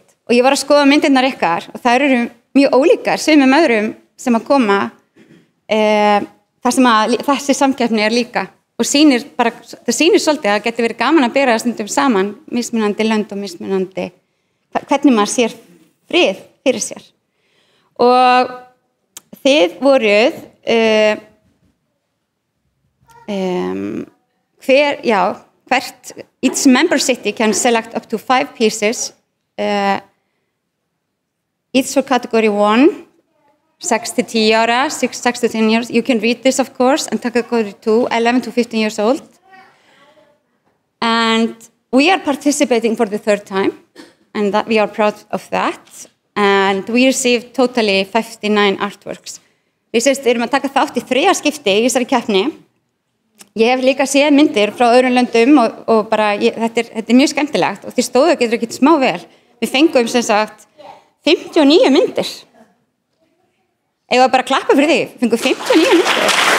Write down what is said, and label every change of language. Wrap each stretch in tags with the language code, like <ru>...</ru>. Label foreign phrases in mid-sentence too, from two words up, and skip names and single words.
<is>Og ég var að skoða myndirnar ykkar, og það eru mjög ólíkar, sumum öðrum sem að koma, þar sem að þessi samkeppni líka. Og það sýnir svolítið að það geti verið gaman að bera það stundum saman, mismunandi lönd og mismunandi, hvernig maður sér frið fyrir sér. Og þið voruð,</is> <en>each member city can select up to 5 pieces, each for category 1, 6 to 10 ára, 6 to 10 years. You can read this, of course, and category 2, 11 to 15 years old. And we are participating for the third time, and that we are proud of that. And we received totally 59 artworks.</en> <is>Við erum að taka þátt í 3. skipti í þessari keppni. Ég hef líka séð myndir frá öðrum löndum og bara, þetta er mjög skemmtilegt og því stóðu getur ekki smá vel. Við fengum sem sagt 59 myndir. Ég var bara að klappa fyrir því, við fengum 59 myndir.</is>